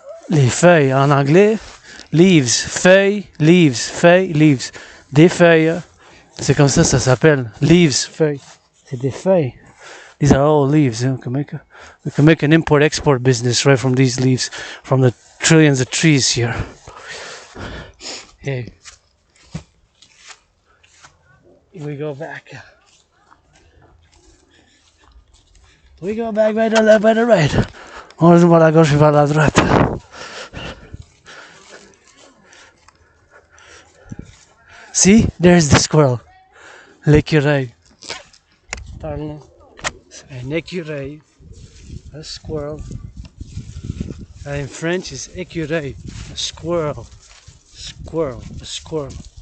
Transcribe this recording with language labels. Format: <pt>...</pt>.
<fr>Les feuilles en anglais, leaves, feuilles, leaves. Des feuilles, c'est comme ça s'appelle.</fr> <en>Leaves, feuilles.</en> <fr>C'est des feuilles.</fr> <en>These are all leaves. We can make an import-export business right from these leaves, from the trillions of trees here. Hey. We go back. We go back by the left, by the right.</en> <fr>On retourne par la gauche et par la droite.</fr> <en>See, there's the squirrel.</en> <fr>L'écureuil. Parlons. Un écureuil. A squirrel.</fr> <en>In French is écureuil. A squirrel. A squirrel.</en>